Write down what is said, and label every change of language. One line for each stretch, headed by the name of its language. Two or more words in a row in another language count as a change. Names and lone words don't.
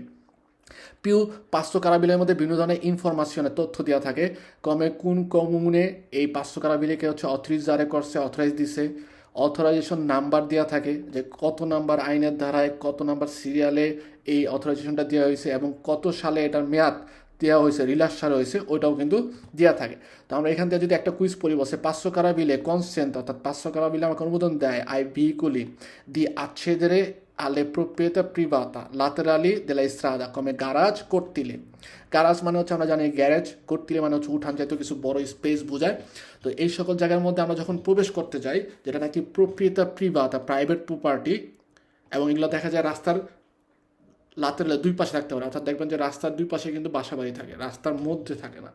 Bangla: পিউ 500 কারাবিলের মধ্যে বিভিন্ন ধরনের ইনফরমেশনের তথ্য দেওয়া থাকে, কমে কোন কমুনে এই 500 কারাবিলেকে হচ্ছে অথরিজ জারি করছে, অথরাইজ দিছে, অথরাইজেশন নাম্বার দেওয়া থাকে যে কত নাম্বার আইনের ধারায় কত নাম্বার সিরিয়ালে এই অথরাইজেশনটা দেওয়া হয়েছে এবং কত সালে এটার মেয়াদ দেওয়া হয়েছে, রিলাক্সার হয়েছে, ওইটাও কিন্তু দেওয়া থাকে। তো আমরা এখান থেকে যদি একটা কুইজ পড়ি বসে 500 কারাবিলে কনসেন্ট, অর্থাৎ 500 কারাবিলে আমাকে অনুমোদন দেয়
Italian: ai veicoli di accedere alle proprietà privata laterali della strada come garage cortile।
Bangla: গ্যারাজ মানে হচ্ছে আমরা জানি গ্যারেজ, কর্তিলে মানে হচ্ছে উঠান জাতীয় কিছু বড় স্পেস বোঝায়। তো এই সকল জায়গার মধ্যে আমরা যখন প্রবেশ করতে যাই, যেটা নাকি
Italian: proprietà privata
English: private property,
Bangla: এবং এগুলো দেখা যায় রাস্তার লাতেরালে দুই পাশে থাকতে পারে, অর্থাৎ দেখবেন যে রাস্তার দুই পাশে কিন্তু বাসা বাড়ি থাকে, রাস্তার মধ্যে থাকে না।